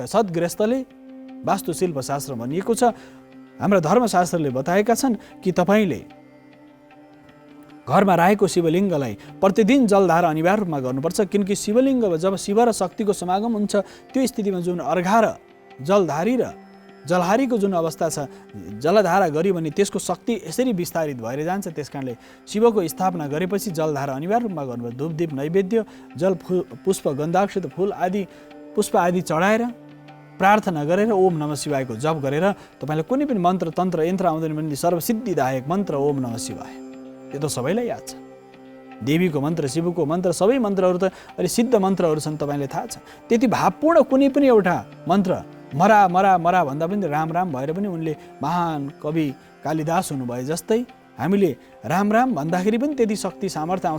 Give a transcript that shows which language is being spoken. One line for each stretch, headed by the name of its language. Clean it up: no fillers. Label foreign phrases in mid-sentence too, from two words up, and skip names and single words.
Nepali: सद्गृहस्थले वास्तुशिल्प शास्त्र भनिएको छ, हाम्रा धर्मशास्त्रले बताएका छन् कि तपाईँले घरमा राखेको शिवलिङ्गलाई प्रतिदिन जलधारा अनिवार्य रूपमा गर्नुपर्छ, किनकि शिवलिङ्ग जब शिव र शक्तिको समागम हुन्छ त्यो स्थितिमा जुन अर्घा र जलधारी र जलहारीको जुन अवस्था छ, जलधारा गऱ्यो भने त्यसको शक्ति यसरी विस्तारित भएर जान्छ। त्यस कारणले शिवको स्थापना गरेपछि जलधारा अनिवार्य रूपमा गर्नुपर्छ। धूपदीप नैवेद्य जल पुष्प गन्धाक्षत फुल आदि पुष्प आदि चढाएर प्रार्थना गरेर
Sanskrit: ओम नमः शिवायको
Nepali: जप गरेर तपाईँलाई कुनै पनि मन्त्र तन्त्र यन्त्र आउँदैन भने सर्वसिद्धिदायक मन्त्र
Sanskrit: ओम नमः शिवाय
Nepali: यो त सबैलाई याद छ। देवीको मन्त्र, शिवको मन्त्र, सबै मन्त्रहरू त अहिले सिद्ध मन्त्रहरू छन्, तपाईँलाई थाहा छ। त्यति भावपूर्ण कुनै पनि एउटा मन्त्र मरा मरा मरा भन्दा पनि राम राम भएर पनि उनले महान कवि कालिदास हुनुभए जस्तै हामीले राम राम भन्दाखेरि पनि त्यति शक्ति सामर्थ्य आउँछ।